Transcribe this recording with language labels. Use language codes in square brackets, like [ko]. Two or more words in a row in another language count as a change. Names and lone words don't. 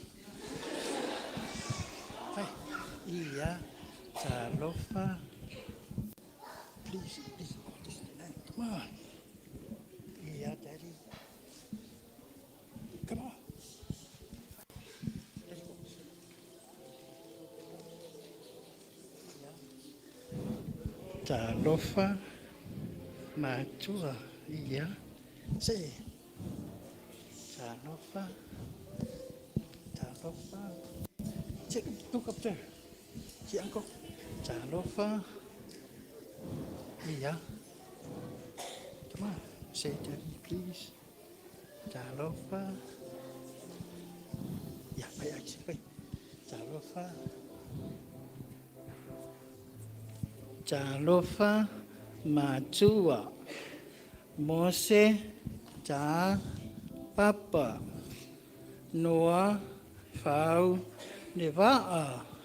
[en] Hey. Iya. Talofa. Please. Come on. Yeah, Daddy. Come on. Let's go. Talofa. Matua. Yeah. Say. Talofa. Check. Look up there. See, Uncle. Talofa. Yeah. Come on. Say Daddy, please. Talofa. Yeah, wait. [sm] Talofa. Talofa. [en] Matua. Mose. Ta. Papa. Noah. Fau. Nevaa.